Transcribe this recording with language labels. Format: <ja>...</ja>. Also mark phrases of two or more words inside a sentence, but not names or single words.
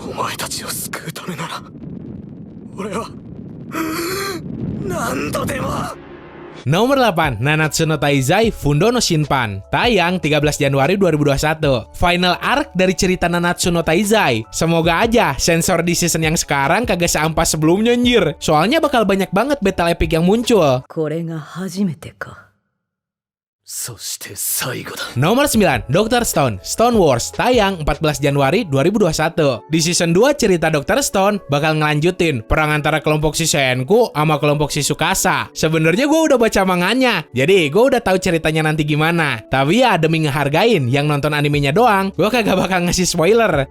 <id>Nomor 8, Nanatsu no Taizai Fundo no Shinpan, tayang 13 Januari 2021.</id> <en>Final arc</en> <id>dari cerita Nanatsu no Taizai. Semoga aja sensor di season yang sekarang kagak seampas sebelumnya, anjir. Soalnya bakal banyak banget</id> <en>battle epic</en> <id>yang muncul.</id> <ja>そして最後だ。</ja> <id>Nomor 9, Dr. Stone, Stone Wars, tayang 14 Januari 2021. Di season 2 cerita Dr. Stone bakal ngelanjutin perang antara kelompok si Senku sama kelompok si Tsukasa. Sebenarnya gue udah baca manganya, jadi gue udah tahu ceritanya nanti gimana. Tapi ya demi ngehargain yang nonton animenya doang, gue kagak bakal ngasih spoiler.</id>